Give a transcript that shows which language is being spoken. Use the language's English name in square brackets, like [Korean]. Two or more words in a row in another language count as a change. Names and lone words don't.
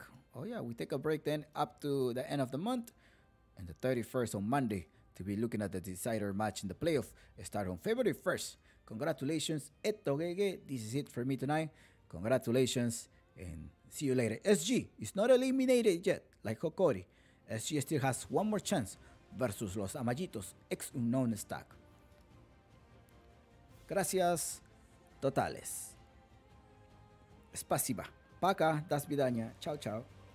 [English] Oh, yeah, we take a break then up to the end of the month. And the 31st on Monday to be looking at the decider match in the playoff. Start on February 1st. Congratulations, Eto Gege. This is it for me tonight. Congratulations and see you later. SG is not eliminated yet, like Hokori. SG still has one more chance versus los Amayitos, ex unknown stack. [Spanish] Gracias totales. [Russian] Spasiba. Пока, до свидания. [Italian] Ciao, ciao.